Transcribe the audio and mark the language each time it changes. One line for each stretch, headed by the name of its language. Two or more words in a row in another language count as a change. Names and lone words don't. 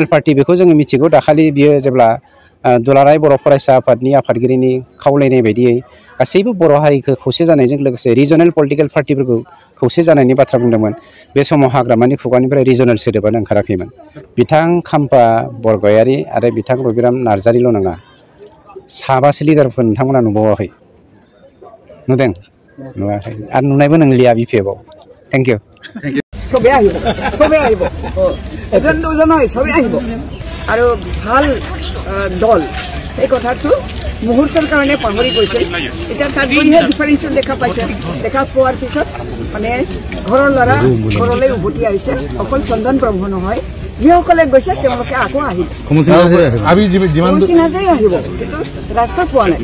Bodo: पार्टि बेखौ जोङो मिथिगौ दाखालि बियो जेब्ला दुलाराय बर' फरायसा आफादनि आफादगिरिनि खावलायनाय बायदियै गासैबो बर' हारिखौ खौसे जानायजों लोगोसे
English: regional political parties
Bodo: खौसे जानायनि बाथ्रा बुंदोंमोन बे समाव हाग्रामानि खुगानिफ्राय रिजनेल सोदोबानो ओंखाराखैमोन बिथां खाम्फा बरगयारि आरो बिथां रबिराम नार्जारिल' नङा साबासो लिडारफोर नोंथांमोना नुबावाखै नुदों नुवाखै आरो नुनायबो नंलिया बिपिएफआव
English: thank you
Assamese: সবে আহিব এজন দুজন হয় সবে আহিব আৰু ভাল দল এই কথাটো মুহূৰ্তৰ কাৰণে পাহৰি গৈছে এতিয়া তাত গৈহে ডিফাৰেঞ্চন দেখা পাইছে দেখা পোৱাৰ পিছত মানে ঘৰৰ ল'ৰা ঘৰলৈ উভতি আহিছে অকল চন্দন ব্ৰহ্ম নহয় যিসকলে গৈছে তেওঁলোকে আকৌ আহিব আহিব কিন্তু ৰাস্তা পোৱা নাই